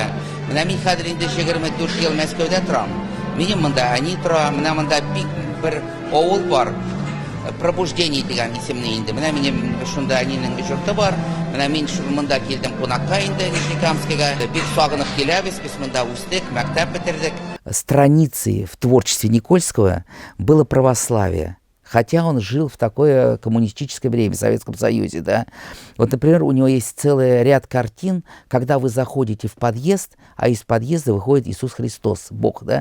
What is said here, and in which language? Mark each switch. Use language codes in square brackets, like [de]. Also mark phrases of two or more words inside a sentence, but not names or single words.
[tt] Менә мин хәзер инде 24 ел Мәскәүдә торам. Минем монда әни тора, менә монда бик бер авыл бар. Пробуждение дигән исемне инде. Менә минем шунда әнинең йорты бар. Менә мин монда килдем кунакка инде Нижнекамскига. Бик сагынып киләбез, без монда үстек, мәктәп бетердек. [ru] Страницей в творчестве Никольского было православие. Хотя он жил в такое коммунистическое время, в Советском Союзе, да. Вот, например, у него есть целый ряд картин, когда вы заходите в подъезд, а из подъезда выходит Иисус Христос, Бог, да.